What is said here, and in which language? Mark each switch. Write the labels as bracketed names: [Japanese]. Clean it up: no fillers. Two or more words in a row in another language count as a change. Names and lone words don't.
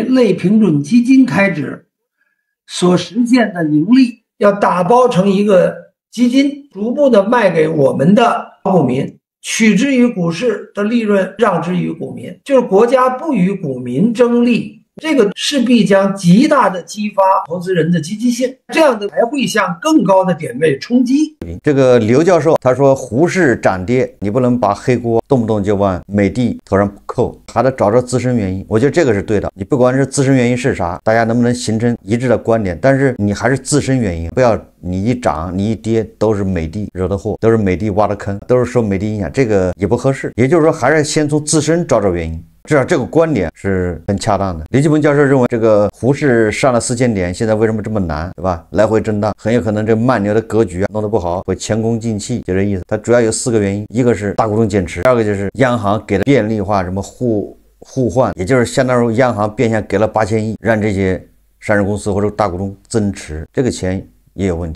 [Chinese] 類平準基金開始，所實現的盈利要打包成一個基金，逐步的賣給我們的股民，取之於股市的利潤讓之於股民，就是國家不與股民爭利，這個勢必將極大的激發投資人的積極性，這樣的才會向更高的點位衝擊。這個劉教授他說，滬市漲跌你不能把黑鍋動不動就往美的頭上扣，還得找着自身原因。我覺得這個是對的，你不管是自身原因是啥，大家能不能形成一致的觀點，但是你還是自身原因，不要你一漲你一跌都是美帝惹的禍，都是美帝挖的坑，都是受美帝影響，这个也不合適。也就是说，还是先从自身找找原因。至少这個觀點是很恰當的。劉繼鵬教授認為，這個滬市上了4000點，現在為什麼這麼難，對吧？來回震盪，很有可能這慢牛的格局弄得不好，會前功盡棄，就這意思。它主要有4個原因，一個是大股東減持，第二個就是央行給的便利化，什麼互換，也就是相當於央行變相給了8000億，讓這些上市公司或者大股東增持，這個錢也有問題。